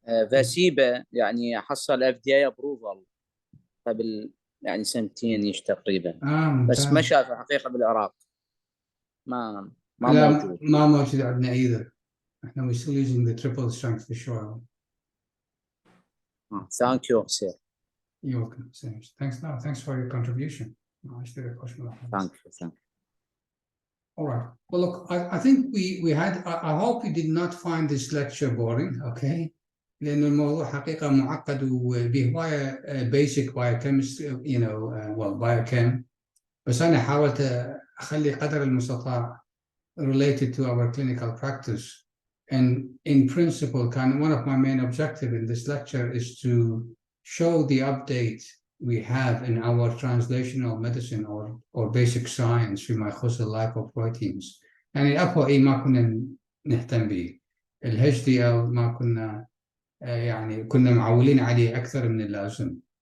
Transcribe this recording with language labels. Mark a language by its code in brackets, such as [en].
[ar] فاسيبا يعني حصل FDA approval قبل يعني سنتين تقريبا، بس ما شاف حقيقة بالعراق، ما موجود. ما موجود عندنا [en] either. احنا we're still using the triple strength fish oil. Thank you, sir. You're welcome. Thanks for your contribution. Thank you. All right. Well, look, I think we had. I hope you did not find this lecture boring. Okay. [ar] لأن الموضوع حقيقة معقد وبهواية [en] basic biochemistry, well, biochem. [ar] بس أنا حاولت أخلي قدر المستطاع related to our clinical practice. [en] And in principle, one of my main objectives in this lecture is to show the update we have in our translational medicine or basic science [ar] فيما يخص [en] lipoproteins. [ar] يعني الأبو ما كنا نهتم به. HDL ما كنا يعني كنا معولين عليه أكثر من اللازم.